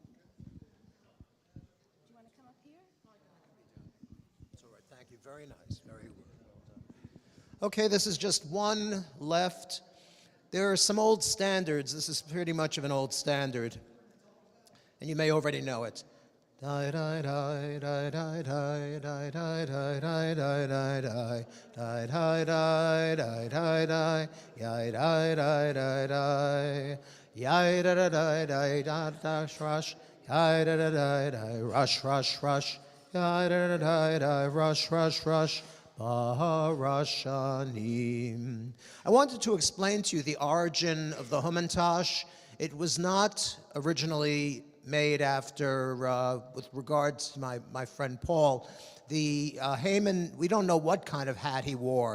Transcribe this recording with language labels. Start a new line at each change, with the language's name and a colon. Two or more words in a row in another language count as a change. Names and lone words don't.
English: That's all right. Thank you. Very nice. Very well done. Okay, this is just one left. There are some old standards. This is pretty much of an old standard, and you may already know it. Die die die die die die die die die die die die die die die die die die die yai die die die die yai da da die die da dash rush yai da da die die rush rush rush yai da da die die rush rush rush Parashanim. I wanted to explain to you the origin of the Hamantash. It was not originally made after, with regards to my friend Paul, the Haman, we don't know what kind of hat he wore.